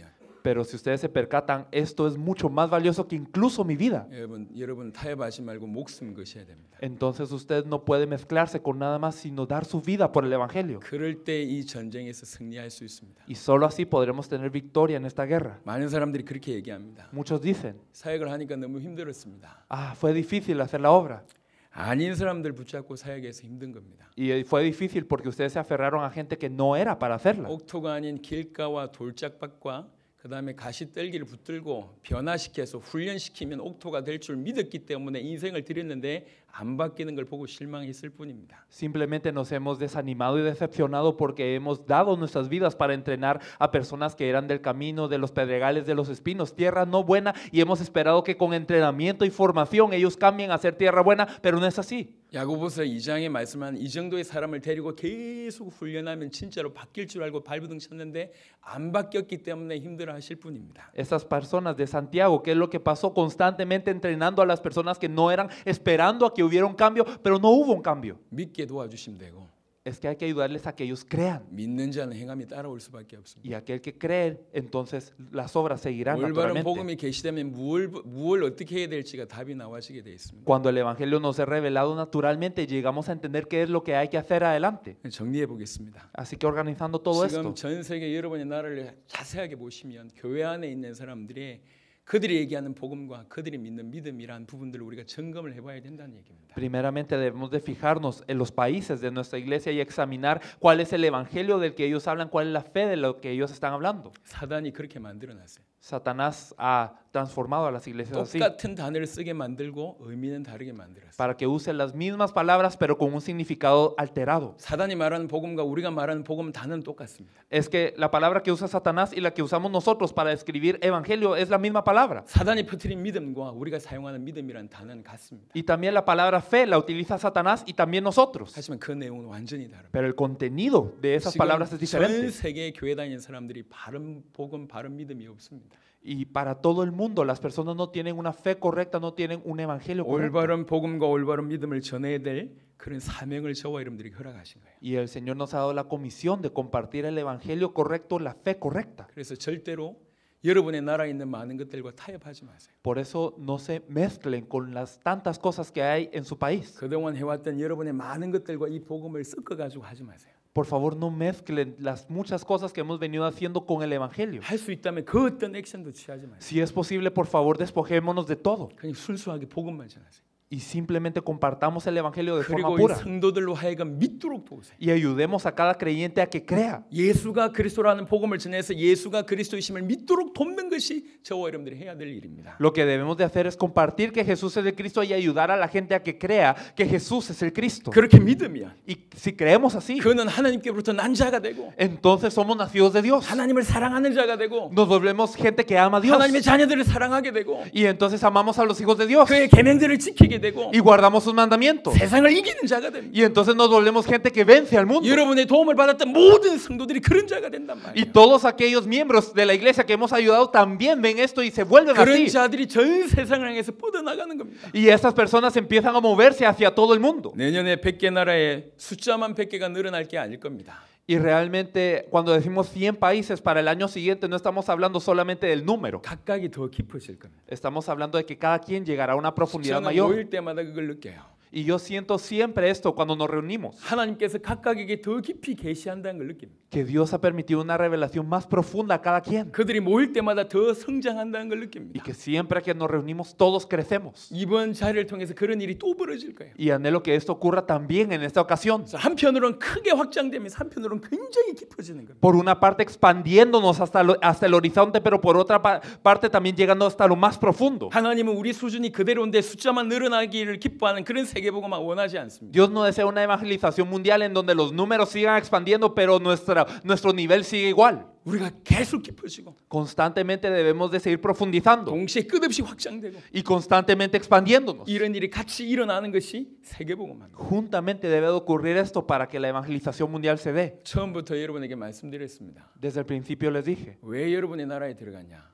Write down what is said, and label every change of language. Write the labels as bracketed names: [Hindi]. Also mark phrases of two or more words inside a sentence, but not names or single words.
[Spanish] Pero si ustedes se percatan, esto es mucho más valioso que incluso mi vida. [Korean] 여러분 타협하지 말고 목숨 거셔야 됩니다. [Spanish] Entonces usted no puede mezclarse con nada más sino dar su vida por el evangelio. [Korean] 그럴 때 이 전쟁에서 승리할 수 있습니다. [Spanish] Y solo así podremos tener victoria en esta guerra. [Korean] 많은 사람들이 그렇게 얘기합니다. [Spanish] Muchos dicen, [Korean] 사역을 하니까 너무 힘들었습니다. [Spanish] fue difícil hacer la obra. [Korean] 아닌 사람들 붙잡고 사역해서 힘든 겁니다. [Spanish] Y fue difícil porque ustedes se aferraron a gente que no era para hacerla. [Korean] 옥토가 아닌 길가와 돌짝밭과 그 다음에 가시떨기를 붙들고 변화시켜서 훈련시키면 옥토가 될 줄 믿었기 때문에 인생을 드렸는데 안 바뀌는 걸 보고 실망했을 뿐입니다. [Spanish] Simplemente nos hemos desanimado y decepcionado porque hemos dado nuestras vidas para entrenar a personas que eran del camino, de los pedregales, de los espinos, tierra no buena, y hemos esperado que con entrenamiento y formación ellos cambien a ser tierra buena, pero no es así. [Korean] 야고보서 2장에 말씀한 이 정도의 사람을 데리고 계속 훈련하면 진짜로 바뀔 줄 알고 발버둥 쳤는데 안 바뀌었기 때문에 힘들어하실 뿐입니다. [Spanish] Estas personas de Santiago, ¿qué es lo que pasó? Constantemente entrenando a las personas que no eran, esperando a que hubiera un cambio, pero no hubo un cambio. [Korean] 믿게 도와주시면 되고 [Spanish] es que hay que ayudarles a que ellos crean. [Korean] 믿는 자는 행함이 따라올 수밖에 없습니다. [Spanish] Y aquel que cree, entonces las obras seguirán [Korean] 올바른 [Spanish] naturalmente. [Korean] 복음이 계시되면 무엇을 어떻게 해야 될지가 답이 나와지게 돼 있습니다. [Spanish] Cuando el Evangelio nos es revelado naturalmente, llegamos a entender qué es lo que hay que hacer adelante. [Korean] 정리해 보겠습니다. [Spanish] Así que organizando todo [Korean] 지금 [Spanish] esto, [Korean] 전 세계 여러분의 나라를 자세하게 보시면 교회 안에 있는 사람들이 그들이 얘기하는 복음과 그들이 믿는 믿음이란 부분들을 우리가 점검을 해봐야 된다는 얘기입니다. [Spanish] primeramente debemos de fijarnos en los países de nuestra iglesia y examinar cuál es el Evangelio del que ellos hablan, cuál es la fe de lo que ellos están hablando. [Korean] 사단이 그렇게 만들어놨어요. [Spanish] Satanás ha transformado a las iglesias así, [Korean] 똑같은 단어를 쓰게 만들고 의미는 다르게 만들었어요. [Spanish] para que usen las mismas palabras pero con un significado alterado. [Korean] 사단이 말하는 복음과 우리가 말하는 복음 단어는 똑같습니다. [Spanish] Es que la palabra que usa Satanás y la que usamos nosotros para describir evangelio es la misma palabra. [Korean] 사단이 퍼뜨린 믿음과 우리가 사용하는 믿음이라는 단어는 같습니다. [Spanish] Y también la palabra fe la utiliza Satanás y también nosotros. [Korean] 하지만 그 내용은 완전히 다릅니다. [Spanish] Pero el contenido de esas [Korean] 지금 [Spanish] palabras es [Korean] 전 [Spanish] diferente. [Korean] 세계 교회 다니는 사람들이 바른 복음, 바른 믿음이 없습니다. [Spanish] Y para todo el mundo las personas no tienen una fe correcta, no tienen un evangelio correcto. [Korean] 올바른 복음과 올바른 믿음을 전해야 될 그런 사명을 저와 여러분들이 허락하신 거예요. [Spanish] Y el Señor nos ha dado la comisión de compartir el evangelio correcto, la fe correcta. [Korean] 그래서 절대로 여러분의 나라에 있는 많은 것들과 타협하지 마세요. [Spanish] Por eso no se mezclen con las tantas cosas que hay en su país. [Korean] 그동안 해왔던 여러분의 많은 것들과 이 복음을 섞어가지고 하지 마세요. [Spanish] Por favor, no mezclen las muchas cosas que hemos venido haciendo con el evangelio. [Korean] 할 수 있다면 그 어떤 액션도 취하지 마세요. [Spanish] Si es posible, por favor, despojémonos de todo [Korean] 그냥 순수하게 복음만 전하세요. [Spanish] y simplemente compartamos el evangelio de forma [Korean] 그리고 이 [Spanish] pura [Korean] 성도들로 하여금 믿도록 도우세요. [Spanish] y ayudemos a cada creyente a que crea. [Korean] 예수가 그리스도라는 복음을 전해서 예수가 그리스도이심을 믿도록 돕는 것이 저와 여러분들이 해야 될 일입니다. [Spanish] Lo que debemos de hacer es compartir que Jesús es el Cristo y ayudar a la gente a que crea que Jesús es el Cristo. [Korean] 그렇게 믿으면 [Spanish] Y si creemos así, [Korean] 그는 하나님께로부터 난 자가 되고 [Spanish] entonces somos nacidos de Dios. [Korean] 하나님을 사랑하는 자가 되고 [Spanish] Nos volvemos gente que ama a Dios. [Korean] 하나님의 자녀들을 사랑하게 되고 [Spanish] Y entonces amamos a los hijos de Dios [Korean] 그의 계명들을 지키게 되고 [Spanish] y guardamos sus mandamientos. [Korean] 세상을 이기는 자가 됩니다. [Spanish] Y entonces nos volvemos gente que vence al mundo. [Korean] 여러분의 도움을 받았던 모든 성도들이 그런 자가 된단 [Spanish] Y [Korean] 말이에요. [Spanish] todos aquellos miembros de la iglesia que hemos ayudado también ven esto y se vuelven [Korean] 그런 [Spanish] así. [Korean] 자들이 전 세상을 향해서 뻗어나가는 겁니다. [Spanish] Y estas personas empiezan a moverse hacia todo el mundo. [Korean] 내년에 100개 나라에 숫자만 100개가 늘어날 게 아닐 겁니다. [Spanish] Y realmente cuando decimos 100 países para el año siguiente no estamos hablando solamente del número. [Korean] 각각이 더 깊어질 겁니다. [Spanish] Estamos hablando de que cada quien llegará a una profundidad [Korean] 저는 [Spanish] mayor. [Korean] 모일 때마다 그걸 느껴요. [Spanish] Y yo siento siempre esto cuando nos reunimos, [Korean] 하나님께서 각각에게 더 깊이 계시한다는 걸 느낍니다. [Spanish] que Dios ha permitido una revelación más profunda a cada quien. [Korean] 그들이 모일 때마다 더 성장한다는 걸 [Spanish] Y [Korean] 느낍니다. [Spanish] que siempre que nos reunimos todos crecemos. [Korean] 이번 자리를 통해서 그런 일이 또 벌어질 거예요. [Spanish] Y anhelo que esto ocurra también en esta ocasión. [Korean] 그래서 한편으로는 크게 확장되면서 한편으로는 굉장히 깊어지는 겁니다. [Spanish] Por una parte expandiéndonos hasta el horizonte, pero por otra parte también llegando hasta lo más profundo. [Korean] 하나님은 우리 수준이 그대로인데 숫자만 늘어나기를 기뻐하는 그런 세계복음만 원하지 않습니다. [Spanish] Dios no desea una evangelización mundial en donde los números sigan expandiendo, pero nuestro nivel sigue igual. [Korean] 우리가 계속 깊어지고 [Spanish] Constantemente debemos de seguir profundizando [Korean] 동시에 끝없이 확장되고 [Spanish] y constantemente expandiéndonos. [Korean] 이런 일이 같이 일어나는 것이 세계복음입니다. [Spanish] Juntamente debe de ocurrir esto para que la evangelización mundial se dé. [Korean] 처음부터 여러분에게 말씀드렸습니다. [Spanish] Desde el principio les dije, [Korean] 왜 여러분의 나라에 들어갔냐?